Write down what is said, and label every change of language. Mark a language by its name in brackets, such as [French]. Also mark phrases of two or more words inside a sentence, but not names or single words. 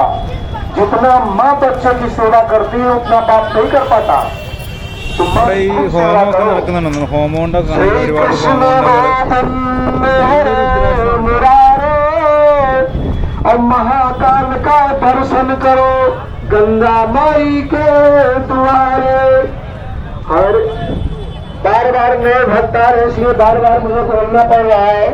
[Hindi] जितना माँ बच्चे की सेवा करती है उतना बाप नहीं कर पाता. [Malayalam] ഇവിടെ ഈ ഹോമമൊക്കെ നടക്കുന്നുണ്ട്. ഹോമം കൊണ്ടൊക്കെ ഒരുപാട് [Hindi] और महाकाल का दर्शन करो गंगा माई के द्वारे. और बार बार नए भक्त आ रहे इसलिए बार बार मुझे बोलना पड़ रहा है.